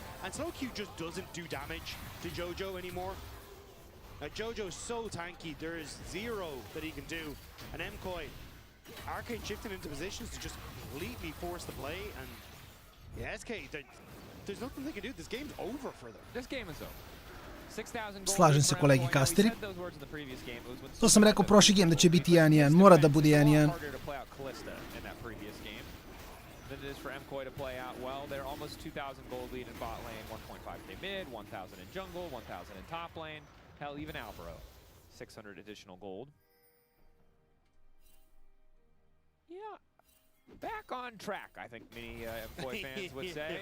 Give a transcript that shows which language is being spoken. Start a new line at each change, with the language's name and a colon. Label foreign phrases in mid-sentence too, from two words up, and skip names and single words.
English: And Slow Q just doesn't do damage to Jojo anymore. Jojo's so tanky, there is 0 that he can do. And MKOI, Arcane shifting into positions to just completely force the play. And yeah, SK, there's nothing they can do. This game's over for them. This game is over.
Serbian: Slažem se kolegi Kasteri. To sam rekao prošli game da će biti 1-1, mora da bude 1-1.
English: Than it is for MKOI to play out well. They're almost 2,000 gold lead in bot lane, 1.5k mid, 1,000 in jungle, 1,000 in top lane. Hell, even Alvaro, 600 additional gold. Yeah, back on track, I think many MKOI fans would say.